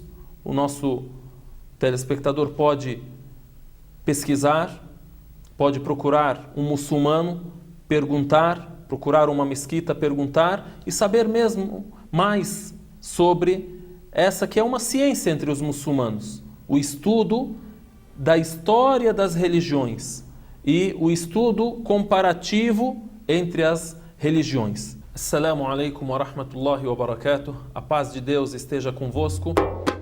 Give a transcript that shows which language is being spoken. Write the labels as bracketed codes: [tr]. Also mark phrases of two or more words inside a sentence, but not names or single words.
[pt] O nosso telespectador pode pesquisar, pode procurar um muçulmano, perguntar, procurar uma mesquita, perguntar e saber mesmo mais sobre essa que é uma ciência entre os muçulmanos, o estudo da história das religiões e o estudo comparativo entre as religiões. [ar] السلام عليكم ورحمة الله وبركاته. [pt] A paz de Deus esteja convosco.